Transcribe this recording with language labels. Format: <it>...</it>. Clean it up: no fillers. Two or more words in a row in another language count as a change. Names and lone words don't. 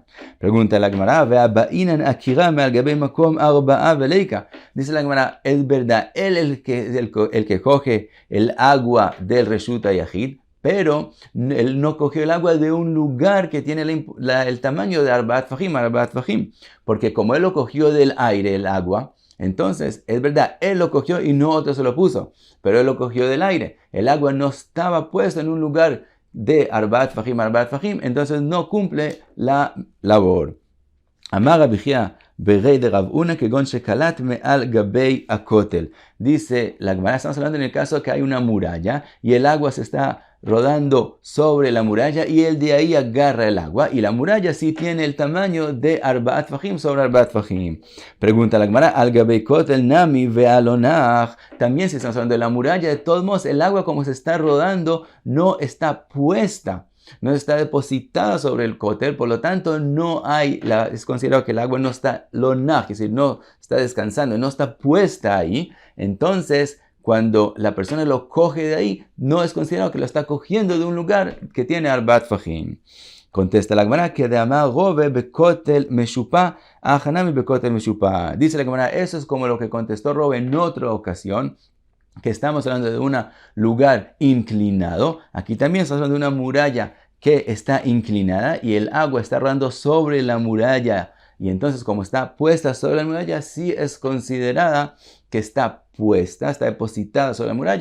<es>Pregunta la Gemara, dice la Gemara, es verdad, él el que coge el agua del</es> <he>רשות היחיד,</he> <es>pero él no cogió el agua de un lugar que tiene el tamaño de</es> <he>ארבעה טפחים,</he> <es>porque como él lo cogió del aire, el agua, entonces, es verdad, él lo cogió y no otro se lo puso, pero él lo cogió del aire. El agua no estaba puesta en un lugar de</es> <he>ארבעה טפחים,</he> <es>entonces no cumple la labor.</es> <arc>אמר רבי חייא בריה דרב הונא כגון שקלט מעל גבי הכותל.</arc> <es>Dice la Gemara, estamos hablando en el caso que hay una muralla y el agua se está rodando sobre la muralla y él de ahí agarra el agua y la muralla sí tiene el tamaño de</es> <he>ארבעה טפחים</he> <es>sobre</es> <he>ארבעה טפחים.</he> <es>Pregunta la Gemara,</es> <arc>אגב כותל נמי הא לא נח.</arc> <es>También si estamos hablando de la muralla, de todos modos el agua como se está rodando no está puesta, no está depositada sobre el cótel, por lo tanto es considerado que el agua no está lonaj, es decir, no está descansando, no está puesta ahí. Entonces, cuando la persona lo coge de ahí, no es considerado que lo está cogiendo de un lugar que tiene</es> <he>ארבעה טפחים.</he> <es>Contesta la Gemara que</es> <arc>דאמר רבה בכותל משופע הכא נמי בכותל משופע.</arc> <es>Dice la Gemara, eso es como lo que contestó Rove en otra ocasión, que estamos hablando de un lugar inclinado. Aquí también estamos hablando de una muralla que está inclinada y el agua está rodando sobre la muralla. Y entonces, como está puesta sobre la muralla, sí es considerada que está puesta, está depositada sobre la muralla.</es>